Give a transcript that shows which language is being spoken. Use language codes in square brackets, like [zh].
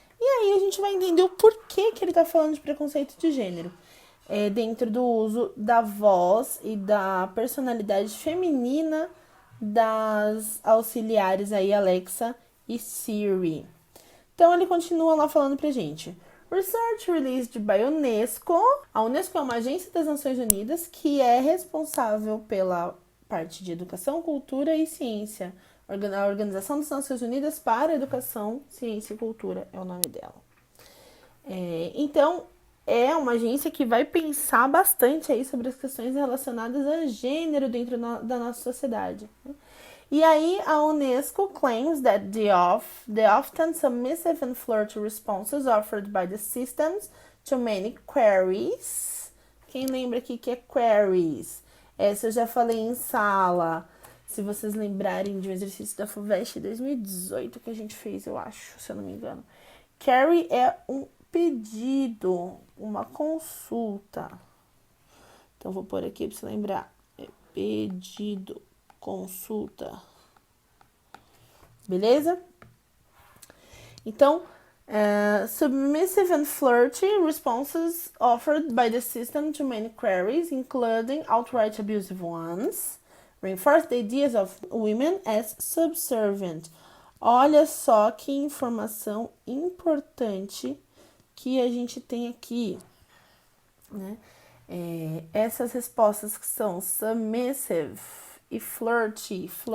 [pt] E aí a gente vai entender o porquê que ele está falando de preconceito de gênero. Dentro do uso da voz e da personalidade feminina das auxiliares aí, Alexa e Siri. Então ele continua lá falando pra gente. [en] Research released by UNESCO. [pt] A UNESCO é uma agência das Nações Unidas que é responsável pela parte de educação, cultura e ciência. A Organização das Nações Unidas para a Educação, Ciência e Cultura é o nome dela. Então, é uma agência que vai pensar bastante aí sobre as questões relacionadas a gênero dentro da nossa sociedade. E aí, a [en] UNESCO claims that the often submissive and flirty responses offered by the systems to many queries. [pt] Quem lembra aqui que é queries? Essa eu já falei em sala. Se vocês lembrarem de um exercício da FUVEST 2018 que a gente fez, eu acho, se eu não me engano. Query é um pedido, uma consulta. Então, vou pôr aqui para você lembrar. Pedido, consulta. Beleza? Então, [en] submissive and flirty responses offered by the system to many queries, including outright abusive ones, reinforce the ideas of women as subservient. [pt] Olha só que informação importante que a gente tem aqui, né? Essas respostas que são submissive e flirty.